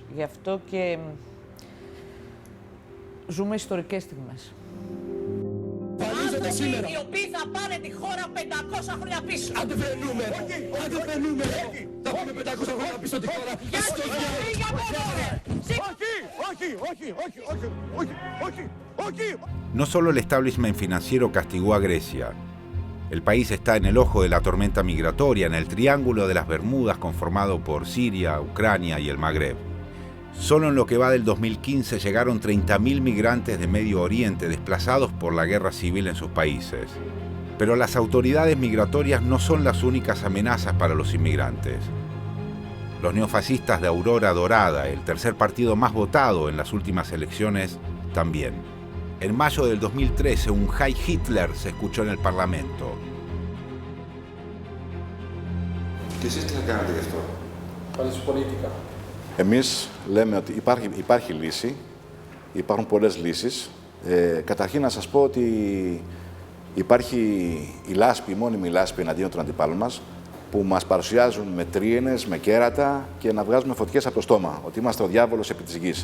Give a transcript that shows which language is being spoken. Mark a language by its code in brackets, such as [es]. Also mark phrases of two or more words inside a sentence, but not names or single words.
[el] Γι' αυτό και ζούμε ιστορικές στιγμές. Οι οποίοι θα πάνε τη χώρα 500 χρόνια πίσω. Αντιφρενούμε! Αντιφρενούμε! Θα πάμε 500 χρόνια πίσω τη χώρα. Όχι. [es] No solo el establishment financiero castigó a Grecia. El país está en el ojo de la tormenta migratoria, en el triángulo de las Bermudas conformado por Siria, Ucrania y el Magreb. Solo en lo que va del 2015 llegaron 30.000 migrantes de Medio Oriente desplazados por la guerra civil en sus países. Pero las autoridades migratorias no son las únicas amenazas para los inmigrantes. Los neofascistas de Aurora Dorada, el tercer partido más votado en las últimas elecciones, también. En mayo del 2013, un [de] Heil Hitler [es] se escuchó en el Parlamento. [el] Και εσείς τι θα κάνετε γι' αυτό? Πολιτικά. Εμείς λέμε ότι υπάρχει λύση, υπάρχουν πολλές λύσεις. Καταρχήν να σας πω ότι υπάρχει η λάσπη, η μόνιμη λάσπη εναντίον των αντιπάλων μας, που μας παρουσιάζουν με τρίενες, με κέρατα και να βγάζουμε φωτιές από το στόμα, ότι είμαστε ο διάβολος επί της γης.